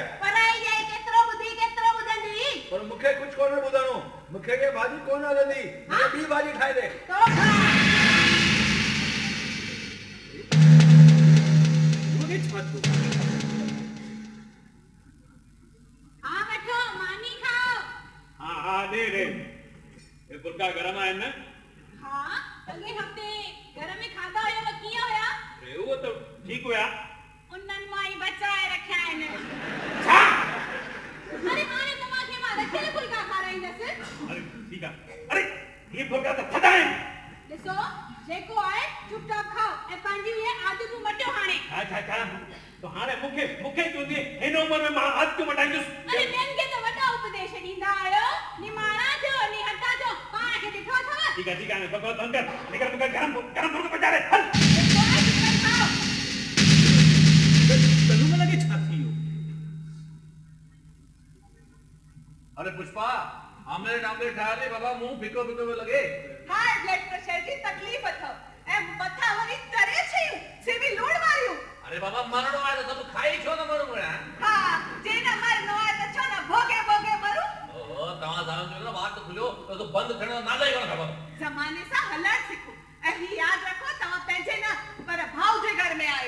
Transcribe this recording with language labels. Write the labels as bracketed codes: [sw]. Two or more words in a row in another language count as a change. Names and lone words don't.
[sd] पराई जाए केतिरो ॿुधी केतिरो ॿुधंदी पर मूंखे कुझु कोन ॿुधणो मूंखे के भाॼी कोन हलंदी मूंखे ॿी भाॼी ठाहे दे तोबा हाँ वठो मानी खाओ हाँ हाँ दे [hi] ये फुल्का [sd] गरम आहिनि न हाँ अॻे हफ़्ते घर में खाधा हुया त कीअं हुया अरे [hi] वो तो ठीक [sd] हुया उन्हनि मां ई बचाए रखिया आहिनि छा अरे हाणे तव्हांखे मां रखियल फुल्का खाराईंदसि अरे [hi] ठीक है [sd] अरे [hi] ये फुल्का तो [sd] थधा आहिनि ॾिसो जेको आहे चुपचाप खाओ ऐं पंहिंजी इहे आदतूं मटियो हाणे अच्छा तो हाणे मूंखे चवंदी हिन उमिरि में मां आदतूं मटाईंदुसि अरे ॿियनि खे त वॾा उपदेश ॾींदा आहियो निमाणा थियो निहटा थियो पाण खे ॾिठो अथव [hi] ठीक है बकवास बंद कर निकल [sd] मूंखे गरम फुल्को पचा दे हल जेको आहे चुपचाप खाओ तनु में लगे छा थी वियो अरे पुष्पा आमलेट ठाहे दे बाबा मुंह फिको फिको में लगे हाई ब्लड प्रेशर जी तकलीफ़ अथव ऐं मथां वरी तरे शयूं से बि लूण वारियूं अरे बाबा मरणो आहे त सब खाई छो न मरूं हा जे न मरणो आहे त छो न भोगे भोगे मरूं ओहो तव्हां सम्झो न बात खुलियो तो बंद थियण जो नालो ई कोन ख़बर ज़माने सां हलण सिखो ऐं ही यादि रखो तव्हां पंहिंजे न पर भाउ जे घर में आहियो